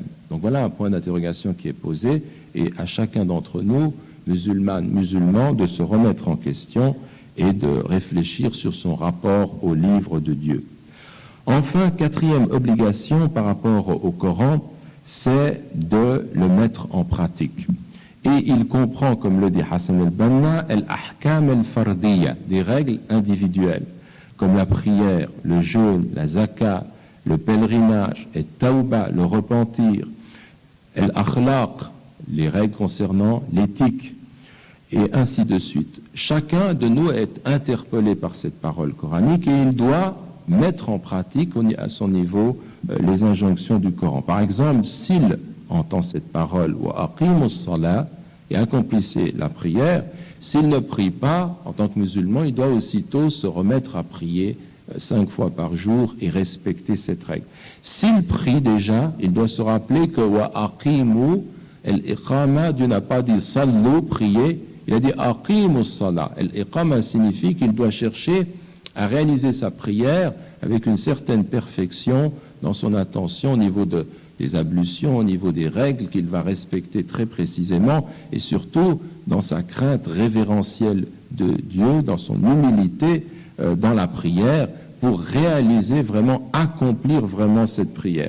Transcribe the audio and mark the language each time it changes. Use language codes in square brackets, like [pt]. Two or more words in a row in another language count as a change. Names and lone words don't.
[fr] Donc voilà un point d'interrogation qui est posé, et à chacun d'entre nous, musulmanes, musulmans, de se remettre en question et de réfléchir sur son rapport au livre de Dieu. Enfin, quatrième obligation par rapport au Coran, c'est de le mettre en pratique. Et il comprend, comme le dit Hassan al-Banna, [ar] الأحكام الفردية, [fr] des règles individuelles, comme la prière, le jeûne, la zakat, le pèlerinage, et tauba, le repentir, al-akhlaq, les règles concernant l'éthique, et ainsi de suite. Chacun de nous est interpellé par cette parole coranique et il doit mettre en pratique à son niveau les injonctions du Coran. Par exemple, s'il entend cette parole, [ar] وأقيموا الصلاة, [fr] et accomplissez la prière, s'il ne prie pas, en tant que musulman, il doit aussitôt se remettre à prier 5 fois par jour et respecter cette règle. S'il prie déjà, il doit se rappeler que [ar] وأقيموا الإقامة, [fr] Dieu n'a pas dit sallu, prier, il a dit [ar] أقيموا الصلاة. [fr] Al-iqama signifie qu'il doit chercher à réaliser sa prière avec une certaine perfection dans son attention au niveau des ablutions, au niveau des règles qu'il va respecter très précisément, et surtout dans sa crainte révérentielle de Dieu, dans son humilité dans la prière, pour réaliser vraiment, accomplir vraiment cette prière.